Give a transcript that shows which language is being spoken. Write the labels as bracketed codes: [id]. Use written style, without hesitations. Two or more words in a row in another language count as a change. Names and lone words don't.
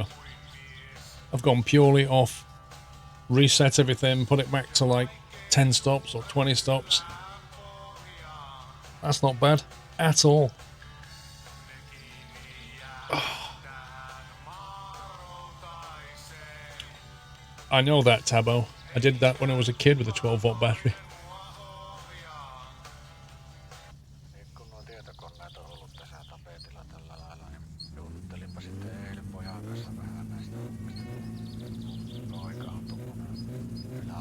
[en] I've gone purely off, reset everything, put it back to like 10 stops or 20 stops. That's not bad at all. I know that, Tabo. I did that when I was a kid with a 12-volt battery. [fi] Kun nuo tietokoneet on ollut tässä tapetilla tällä lailla, niin juttelinpa sitten eilen pojan kanssa vähän näistä hommista. Poika on tuommoinen